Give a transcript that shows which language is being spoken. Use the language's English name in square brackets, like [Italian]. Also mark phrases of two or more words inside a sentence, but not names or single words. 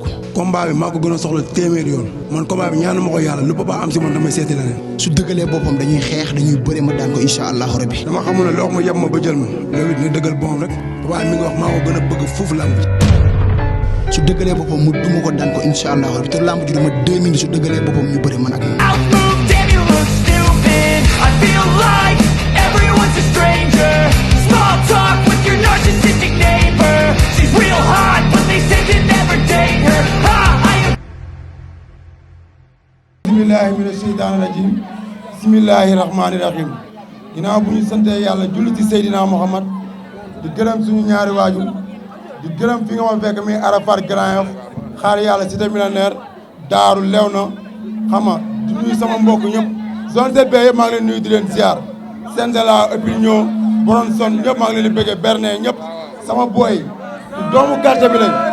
[Wolof] combat bi maa ko gën a soxla téeméeri yoon man combat bi ñaanu ma ko yàlla lu papa am si man damay seeti leneen. su dëggalee boppam dañuy xeex dañuy bëre ma daan ko [Arabic] إن شاء الله ربي. [Wolof] dama xamul ne loo ma yeb ma ba jël ma loolu it ne dëggal boppam rek papa mi ngi wax maa ko gën a bëgg foofu làmb. su dëggalee boppam mu duma ko daan ko [Arabic] إن شاء الله ربي [Wolof] te làmb ji du ma 2 minutes su dëggalee boppam ñu bëre man ak moom. [English] I feel like everyone's a stranger. Small talk with your narcissistic neighbor. She's real hot, but they say to never date her. [Arabic] بسم الله من الشيطان الرجيم بسم الله الرحمن الرحيم [Wolof] ginnaaw bu ñu santee yàlla julli ci Seydina Muhammad di gërëm suñu ñaari waajur di gërëm fi nga ma fekk mi Arafat Grand Yoff xaar yàlla [French] cité millionnaire [Wolof] daaru lew na xam nga di nuyu sama mbokk ñëpp zone ZB yëpp maa ngi leen nuyu di leen ziar Sendela opinion boron son ñëpp maa ngi leen di bëggee berne ñëpp sama boy doomu quartier bi lañ